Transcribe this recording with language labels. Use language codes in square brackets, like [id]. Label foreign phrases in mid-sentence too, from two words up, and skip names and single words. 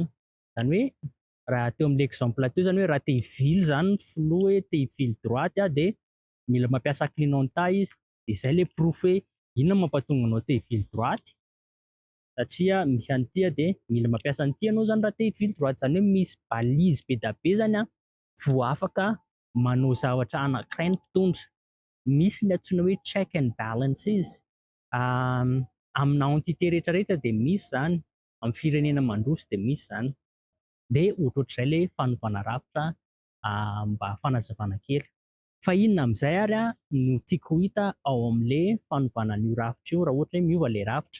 [mg] Zany hoe raha teo amin'ilay exemple teo zany hoe raha te hivily zany ny filoha hoe te hivily droite de mila mampiasa clignotant izy de zay le proof hoe inona mampatonga anao te hivily droite. satria misy an'ity de mila mampiasa an'ity ianao zany raha te hivily droite, zany hoe misy balizy be da be zany vao afaka manao zavatra anankiray ny mpitondra. Misy ny antsoina hoe [en] check and balances, [mg] aminà entité rehetrarehetra de misy zany, am'firenena mandroso de misy zany. De ohatrohatr'izay le fanovana rafitra mba fanazavana kely. Fa inona am'zay ary no tiako ho hita ao am'le fanovana an'io rafitra io raha ohatra hoe miova le rafitra.